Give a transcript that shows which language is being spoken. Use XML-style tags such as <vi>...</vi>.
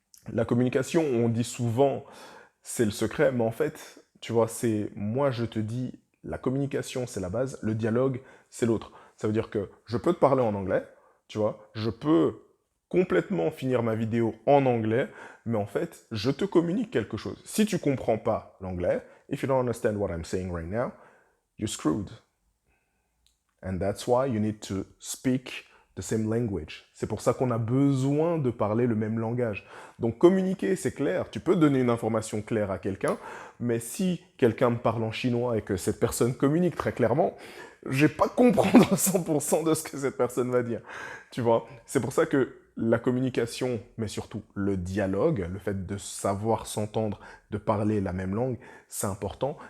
<fr>La communication, on dit souvent c'est le secret, mais en fait, tu vois, c'est moi je te dis, la communication c'est la base, le dialogue c'est l'autre. Ça veut dire que je peux te parler en anglais, tu vois, je peux complètement finir ma vidéo en anglais, mais en fait, je te communique quelque chose. Si tu comprends pas l'anglais,</fr> <en>if you don't understand what I'm saying right now, you're screwed. And that's why you need to speak the same language.</en> <fr>C'est pour ça qu'on a besoin de parler le même langage. Donc communiquer, c'est clair. Tu peux donner une information claire à quelqu'un, mais si quelqu'un me parle en chinois et que cette personne communique très clairement, je vais pas comprendre 100% de ce que cette personne va dire. Tu vois? C'est pour ça que la communication, mais surtout le dialogue, le fait de savoir s'entendre, de parler la même langue, c'est important.</fr>